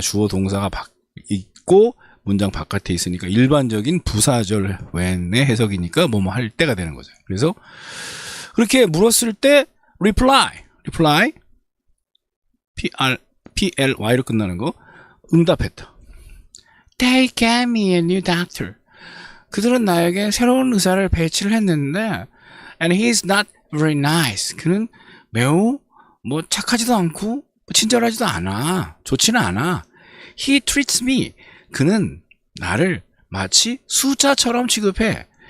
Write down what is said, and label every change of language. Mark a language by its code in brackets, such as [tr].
[ko] 주어 동사가 있고 문장 바깥에 있으니까 일반적인 부사절 when의 해석이니까 뭐뭐 할 때가 되는 거죠. 그래서 그렇게 물었을 때 reply PLY로 끝나는 거 응답했다. [en] They gave me a new doctor. [ko] 그들은 나에게 새로운 의사를 배치를 했는데 [en] and he's not very nice. [ko] 그는 매우 착하지도 않고 친절하지도 않아. 좋지는 않아. [en] He treats me. [ko] 그는 나를 마치 숫자처럼 취급해.